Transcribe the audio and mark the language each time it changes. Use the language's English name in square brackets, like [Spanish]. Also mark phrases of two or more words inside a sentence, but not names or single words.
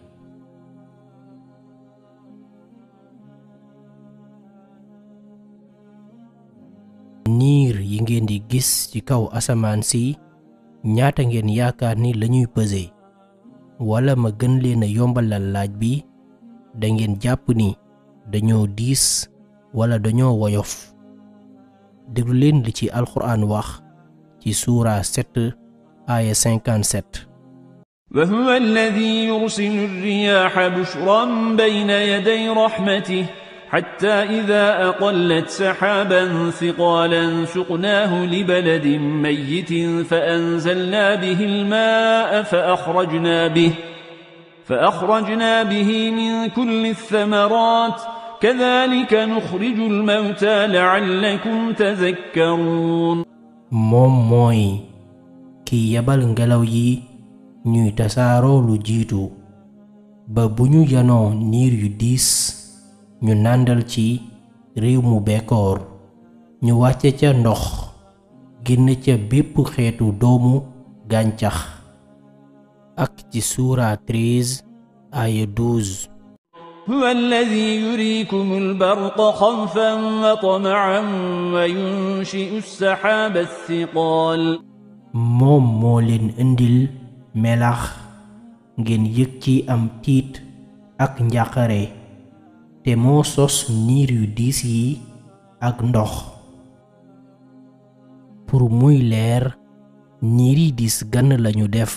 [Wolof] niir yi ngeen di gis ci kaw asamaan si ñaata ngeen yaakaar ni lañuy peser wala ma gën leen a yombalal laaj bi da ngeen jàpp ni dañoo diis wala dañoo woyof. déglu leen li ci alxuraan wax ci suura 7 aaya 57. [Arabic] وهو الذي يرسل الرياح بشرا بين يدي رحمته حتى إذا أقلت سحابا ثقالا سقناه لبلد ميت فأنزلنا به الماء فأخرجنا به من كل الثمرات كذلك نخرج الموتى لعلكم تذكرون. [Wolof] moom mooy ki yabal ngelaw yi ñuy tasaaroo lu jiitu ba bu ñu yanoo niir yu diis ñu nàndal ci réew mu bekkoor ñu wàcce ca ndox génn ca bépp xeetu doomu gàncax. ak ci suura 13 aaya 12. [Arabic] هو الذي يريكم البرق خوفا وطمعا وينشئ السحاب الثقال. [Wolof] moom moo leen indil melax ngeen yëg ci am tiit ak njàqare te moo sos niir yu diis yi ak ndox. pour muy leer niir yi diis gann lañu def.